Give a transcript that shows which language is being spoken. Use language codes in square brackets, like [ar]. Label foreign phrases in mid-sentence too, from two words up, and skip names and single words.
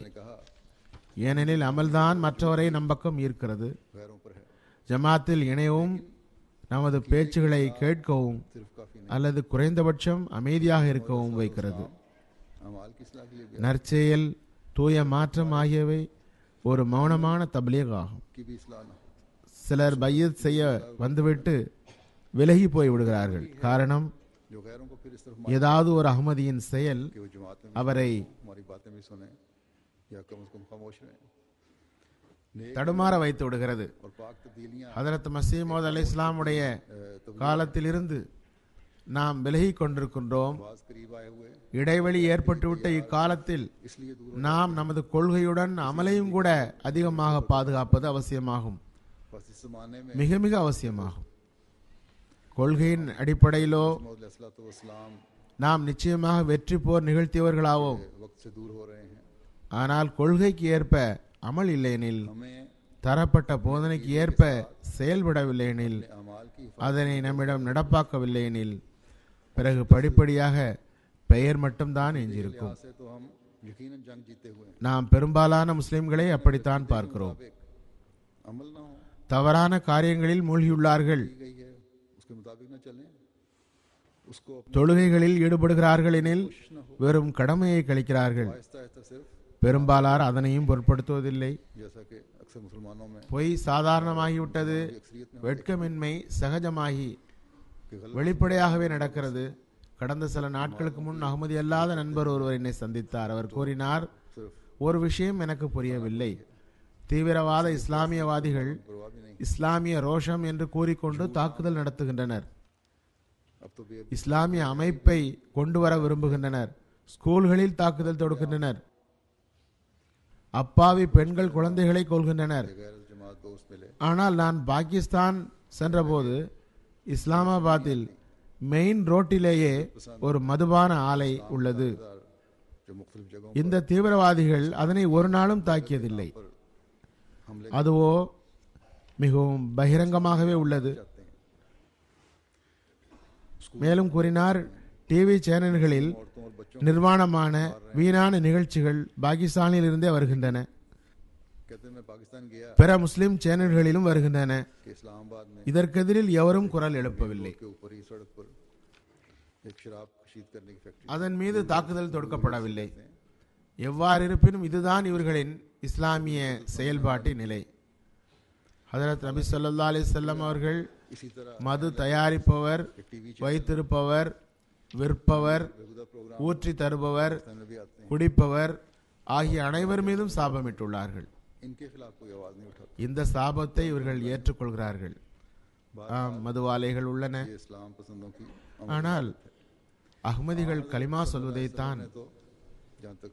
[ta] ஏனெனில் அமல்தான் மற்றவரை நம் பக்கம் ஈர்க்கிறது. ஜமாத்தில் இணையவும், நமது பேச்சுகளை கேட்கவும் அல்லது குறைந்தபட்சம் அமைதியாக இருக்கவும் வைக்கிறது. நற்செயல், தூய மாற்றம் ஆகியவை ஒரு மௌனமான தப்லீக் ஆகும். [ur] की भी इस्लाह ना [ta] சிலர் பையத் செய்ய வந்துவிட்டு விலகி போய் விடுகிறார்கள். காரணம், [ur] जो गैरों को फिर इस तरफ [ta] ஏதாவது ஒரு அஹ்மதியின் செயல் [ur] कि वो जमात में [ta] அவரை [ur] हमारी बातें भी सुने या कम से कम खामोश रहें. नेक [ta] தடுமாற வைத்து விடுகிறது. [ur] और पाक तब्दीलियां [ta] ஹதரத் मसीह मौद अलैहिस्ஸலாமுடைய காலத்திலிருந்து நாம் விலகி கொண்டிருக்கின்றோம். [ur] बाज करीब आए हुए [ta] இடைவெளி ஏற்பட்டுவிட்ட இக்காலத்தில் [ur] इसलिए दूर [ta] நாம் நமது கொள்கையுடன் அமலையும் கூட அதிகமாக பாதுகாப்பது அவசியமாகும். [ur] बस इस जमाने में [ta] மிக மிக அவசியமாகும். கொள்கையின் அடிப்படையிலோ [ur] वसलाम [ta] நாம் நிச்சயமாக வெற்றி போர் நிகழ்த்தியவர்களாவோம். [ur] वक्त से दूर हो रहे हैं. [ta] ஆனால் கொள்கைக்கு ஏற்ப அமல் இல்லையெனில், [ur] हमें [ta] தரப்பட்ட போதனைக்கு ஏற்ப செயல்படவில்லையெனில், [ur] अमाल की [ta] அதனை நம்மிடம் நடப்பாக்கவில்லையெனில், பிறகு படிப்படியாக பெயர் மட்டும்தான் எஞ்சியிருக்கும். [ur] से तो हम यकीनन जंग जीते हुए हैं. [ta] நாம் பெரும்பாலான முஸ்லிம்களை அப்படித்தான் பார்க்கிறோம். [ur] अमल ना हो [ta] தவறான காரியங்களில் மூழ்கியுள்ளார்கள். [ur] की गई है उसके मुताबिक न चलें, उसको [ta] தொழுகைகளில் ஈடுபடுகிறார்கள் எனில் வெறும் கடமையை கழிக்கிறார்கள். [ur] आहिस्ता आहिस्ता सिर्फ [ta] பெரும்பாலார் அதனையும் பொருட்படுத்துவதில்லை. [ur] जैसा कि अक्सर मुसलमानों में [ta] பொய் சாதாரணமாகிவிட்டது. [ur] अक्सरियत में [ta] வெட்கமின்மை சகஜமாகி [ur] कि गलत [ta] வெளிப்படையாகவே நடக்கிறது. கடந்த சில நாட்களுக்கு முன் அகமதி அல்லாத நண்பர் ஒருவர் என்னை சந்தித்தார். அவர் கூறினார், [ur] सिर्फ [ta] ஒரு விஷயம் எனக்கு புரியவில்லை. தீவிரவாத இஸ்லாமியவாதிகள் [ur] परवाह भी नहीं. [ta] இஸ்லாமிய ரோஷம் என்று கூறிக்கொண்டு தாக்குதல் நடத்துகின்றனர். [ur] अब तो बेब [ta] இஸ்லாமிய அமைப்பை கொண்டு வர விரும்புகின்றனர். ஸ்கூல்களில் தாக்குதல் தொடுக்கின்றனர். அப்பாவி பெண்கள் குழந்தைகளை கொள்கின்றனர். [ur] गैर जमात दोस्त मिले [ta] ஆனால் நான் பாகிஸ்தான் சென்றபோது இஸ்லாமாபாத்தில் மெயின் ரோட்டிலேயே ஒரு மதுபான ஆலை உள்ளது. [ur] जो मुख्तलिफ जगहों [ta] இந்த தீவிரவாதிகள் அதனை ஒரு நாளும் தாக்கியதில்லை. [ur] पर हमले [ta] அதுவோ மிகவும் பகிரங்கமாகவே உள்ளது. [ur] जाते हैं. [ta] மேலும் கூறினார், டிவி சேனல்களில் [ur] औरतों और बच्चों [ta] நிர்வாணமான வீணான நிகழ்ச்சிகள் பாகிஸ்தானில் இருந்தே வருகின்றன. [ur] कहते हैं मैं पाकिस्तान गया [ta] பிற முஸ்லிம் சேனல்களிலும் வருகின்றன. [ur] कि इस्लामाबाद में [ta] இதற்கெதிரில் எவரும் குரல் எழுப்பவில்லை. [ur] के ऊपर ही सड़क पर एक शराब कशीद करने की फैक्ट्री [ta] அதன் மீது தாக்குதல் தொடுக்கப்படவில்லை. எவ்வாறு இருப்பினும் இதுதான் இவர்களின் இஸ்லாமிய செயல்பாட்டின் நிலை. ஹதரத் நபி [ar] صلى الله عليه وسلم [ta] அவர்கள் [ur] इसी तरह [ta] மது தயாரிப்பவர், [ur] टीवी [ta] வைத்திருப்பவர், விற்பவர், [ur] रेगुलर प्रोग्राम [ta] ஊற்றி தருபவர், [ur] में भी आते हैं. [ta] குடிப்பவர் ஆகிய அனைவர் மீதும் சாபமிட்டுள்ளார்கள். [ur] इनके खिलाफ कोई आवाज नहीं उठाती. [ta] இந்த சாபத்தை இவர்கள் ஏற்றுக்கொள்கிறார்கள். ஆம், மதுவாலைகள் உள்ளன. [ur] ये इस्लाम पसंदों की [ta] ஆனால் அஹ்மதிகள் கலிமா சொல்வதைத்தான் [ur] तो जहाँ तक